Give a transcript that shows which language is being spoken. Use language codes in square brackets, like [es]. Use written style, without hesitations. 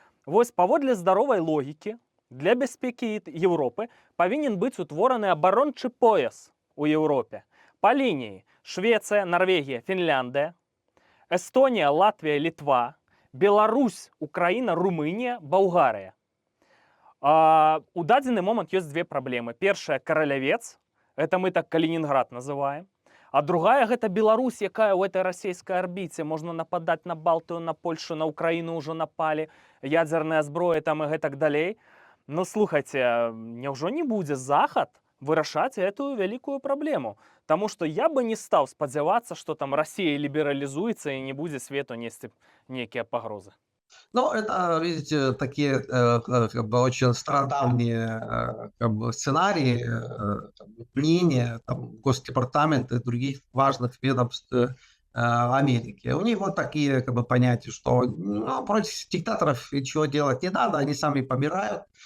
[be] Вось паводле здаровай логікі, для бяспекі Еўропы павінен быць утвораны абарончы пояс у Еўропе па лініі Швецыя, Нарвегія, Фінляндыя, Эстонія, Латвія, Літва, Беларусь, Украіна, Румынія, Балгарыя. У дадзены момант ёсць две праблемы. Першая — Каралявец, [ru] это мы так Калининград называем. [be] А другая — гэта Беларусь, якая ў этой расійскай арбіце. Можна нападаць на Балтыю, на Польшу, на Украіну ўжо напалі, ядзерная зброя там і гэтак далей. Ну, слухайце, няўжо не будзе Захад вырашаць эту вялікую праблему? Таму што я бы не стаў спадзявацца, што там Расія лібералізуецца і не будзе свету несці нейкія пагрозы. [ru] Ну, это, видите, такие как бы очень стародавние как бы сценарии, мнения там, Госдепартамента и других важных ведомств Америки. У них вот такие как бы понятия, что против диктаторов ничего делать не надо, они сами помирают.